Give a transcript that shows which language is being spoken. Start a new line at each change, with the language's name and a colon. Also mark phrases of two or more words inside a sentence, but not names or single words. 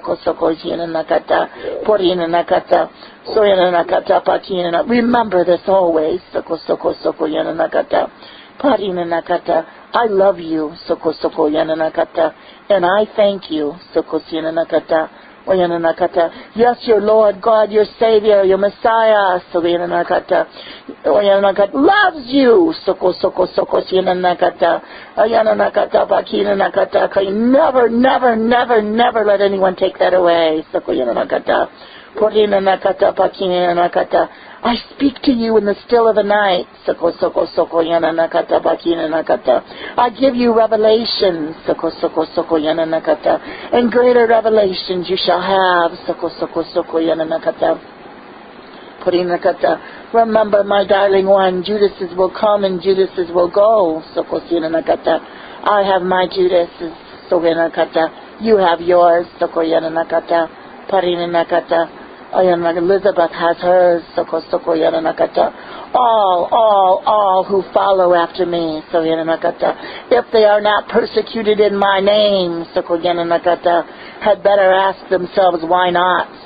English: remember this always, I love you, and I thank you, yes, your Lord God, your Savior, your Messiah, loves you, never, never, never, never let anyone take that away, Porina nakata pakina nakata. I speak to you in the still of the night. Soko soko soko yana nakata bakina nakata. I give you revelations. Soko soko soko yana nakata. And greater revelations you shall have. Soko soko soko yana nakata. Porina nakata. Remember, my darling one, Judases will come and Judases will go. Soko sina nakata. I have my Judases. Soko yana nakata. You have yours. Soko yana nakata. Porina nakata. Elizabeth has hers. All who follow after me. If they are not persecuted in my name, had better ask themselves why not.